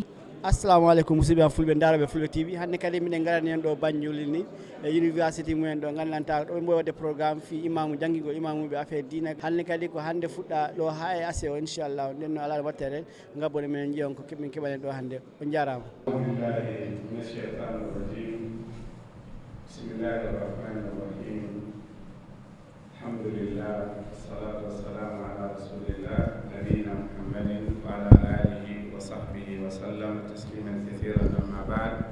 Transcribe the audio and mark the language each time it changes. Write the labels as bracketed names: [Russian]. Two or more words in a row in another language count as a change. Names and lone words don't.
[Fula] Assalamu alaikum musidɓe am fulɓe daroɓe Fulɓe TV hande kadi minen garani hen ɗo Banjul ni e university mumen ɗo gandanta ɗo mbo wadde programme fi imamu jangguigo imamuɓe affaire dina hande kadi ko hande fuɗɗa ɗo ha e ase o inchallah nden no ala wattere gabbone men jiyon ko min keɓani ɗo hande on jarama. [Arabic] الحمد لله، الصلاة والسلام على رسول الله، نبينا محمد وعلى آله وصحبه وسلم تسليما كثيرا أما بعد.